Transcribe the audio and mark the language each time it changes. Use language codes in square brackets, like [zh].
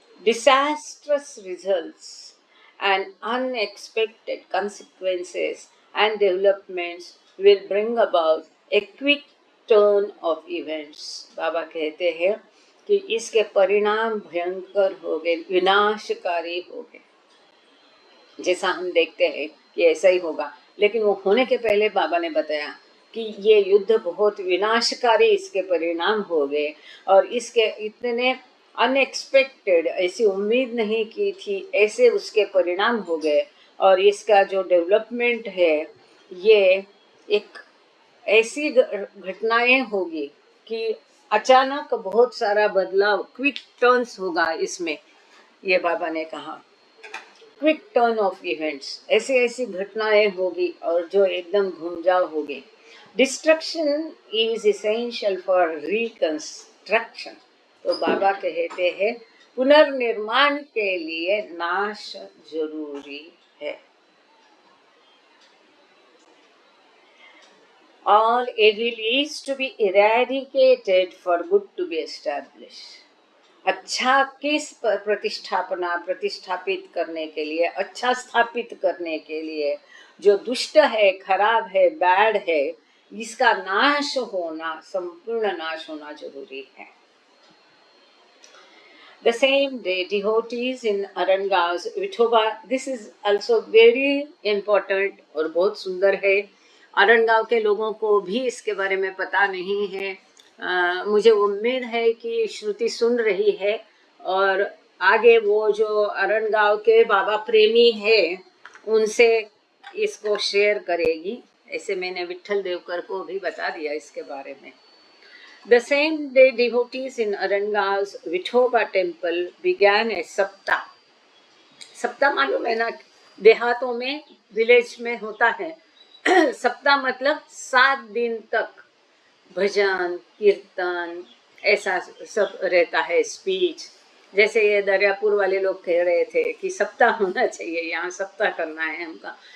[en] Disastrous results and unexpected consequences and developments will bring about a quick turn of events. [hi] बाबा कहते हैं कि इसके परिणाम भयंकर हो गए, विनाशकारी हो गए. जैसा हम देखते हैं कि ऐसा ही होगा, लेकिन वो होने के पहले बाबा ने बताया कि ये युद्ध बहुत विनाशकारी इसके परिणाम हो गए, और इसके इतने अनएक्सपेक्टेड, ऐसी उम्मीद नहीं की थी, ऐसे उसके परिणाम हो गए. और इसका जो डेवलपमेंट है ये एक ऐसी घटनाएं होगी कि अचानक बहुत सारा बदलाव, [en] quick turns [hi] होगा इसमें, ये बाबा ने कहा. [en] quick turn of events, [hi] ऐसी ऐसी घटनाएं होगी और जो एकदम घूमजाव होगी. [en] Destruction is essential for reconstruction. [hi] तो बाबा कहते हैं पुनर्निर्माण के लिए नाश जरूरी है। [en] All evil is to be eradicated for good to be established. [hi] अच्छा किस प्रतिष्ठापित करने के लिए, अच्छा स्थापित करने के लिए, जो दुष्ट है, खराब है, बैड है, इसका नाश होना, संपूर्ण नाश होना जरूरी है। [en] The same day, devotees in Arangao's Vithoba, this is also very important [hi] और बहुत सुंदर है। अरनगांव के लोगों को भी इसके बारे में पता नहीं है। मुझे उम्मीद है कि श्रुति सुन रही है और आगे वो जो अरनगांव के बाबा प्रेमी है उनसे इसको शेयर करेगी। ऐसे मैंने विट्ठल देवकर को भी बता दिया इसके बारे में। [en] The same day, devotees in Arangao's Vithoba temple began a sapta. [hi] सप्ताह मालूम है ना, देहातों में, विलेज में होता है। सप्ताह मतलब 7 दिन तक भजन कीर्तन ऐसा सब रहता है, स्पीच। जैसे ये दरियापुर वाले लोग कह रहे थे कि सप्ताह होना चाहिए, यहाँ सप्ताह करना है हमका।